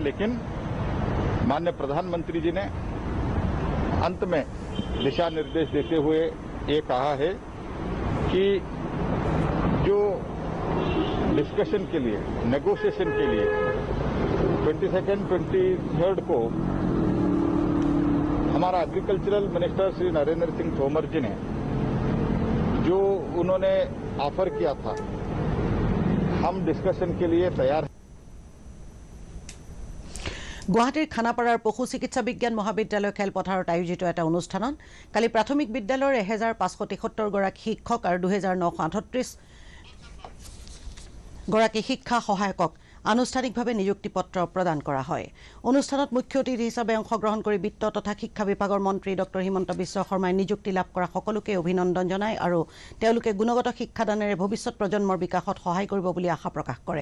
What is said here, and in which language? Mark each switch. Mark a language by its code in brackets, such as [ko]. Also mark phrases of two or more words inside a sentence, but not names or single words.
[hi] लेकिन माननीय प्रधानमंत्री जी ने अंत में दिशा निर्देश देते हुए ये कहा है कि जो डिस्कशन के लिए, नेगोशिएशन के लिए 22nd, 23rd को हमारा [en] agricultural minister [hi] श्री नरेंद्र सिंह तोमर जी ने जो उन्होंने ऑफर किया था, हम डिस्कशन के लिए तैयार हैं। [as] গুৱাহাটীৰ খানাপাৰাৰ পশু চিকিৎসা বিজ্ঞান মহাবিদ্যালয় খেলপথাৰত আয়োজিত এটা অনুষ্ঠানত কালি প্ৰাথমিক বিদ্যালয়ৰ 1573 গৰাকী শিক্ষক আৰু 2938 গৰাকী শিক্ষা সহায়কক আনুষ্ঠানিকভাৱে নিযুক্তি পত্ৰ প্ৰদান কৰা হয়। অনুষ্ঠানত মুখ্য অতিথি হিচাপে অংশগ্ৰহণ কৰি বিত্ত তথা শিক্ষা বিভাগৰ মন্ত্ৰী ডক্টৰ হিমন্ত বিশ্ব শৰ্মাই নিযুক্তি লাভ কৰা সকলোকে অভিনন্দন জনায় আৰু তেওঁলোকে গুণগত শিক্ষাদানেৰে ভৱিষ্যত প্ৰজন্মৰ বিকাশত সহায় কৰিব বুলি আশা প্ৰকাশ কৰে।